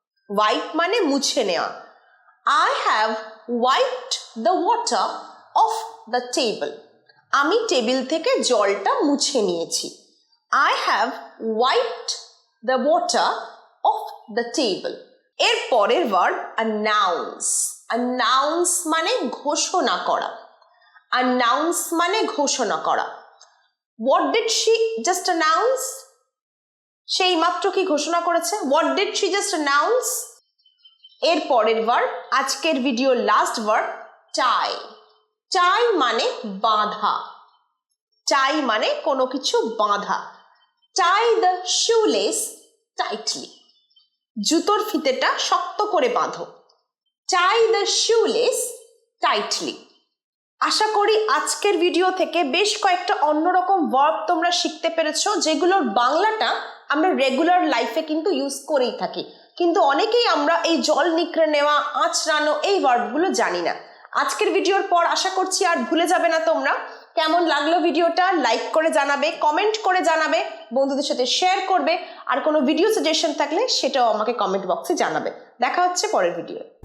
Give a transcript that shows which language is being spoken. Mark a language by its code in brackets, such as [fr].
[bn] Wipe মানে মুছে নেওয়া। [en] I have wiped the water off the table. [bn] আমি টেবিল থেকে জলটা মুছে নিয়েছি। [en] I have wiped the water off the table. [bn] এর পরের ভার্ব announce. announce মানে ঘোষণা করা। announce মানে ঘোষণা করা। [en] What did she just announce? [bn] সেই মাত্র কি ঘোষণা করেছে? [en] What did she just announce? [bn] এর পরের ভার্ব আজকের video last verb tie. tie মানে বাঁধা। tie মানে কোনো কিছু বাঁধা। [en] tie the shoelace tightly. [bn] জুতোর ফিতেটা শক্ত করে বাঁধো। [en] tie the shoelace tightly. [bn] আশা করি আজকের ভিডিও থেকে বেশ কয়েকটা অন্যরকম ভার্ব তোমরা শিখতে পেরেছো, যেগুলোর বাংলাটা আমরা রেগুলার লাইফে কিন্তু ইউজ করেই থাকি, কিন্তু অনেকেই আমরা এই জল নিকড়ে নেওয়া, আঁচড়ানো এই ভার্বগুলো জানি না। আজকের ভিডিওর পর আশা করছি আর ভুলে যাবে না তোমরা। কেমন লাগলো ভিডিওটা লাইক করে জানাবে, কমেন্ট করে জানাবে, বন্ধুদের সাথে শেয়ার করবে, আর কোনো ভিডিও সাজেশন থাকলে সেটাও আমাকে কমেন্ট বক্সে জানাবে। দেখা হচ্ছে পরের ভিডিও।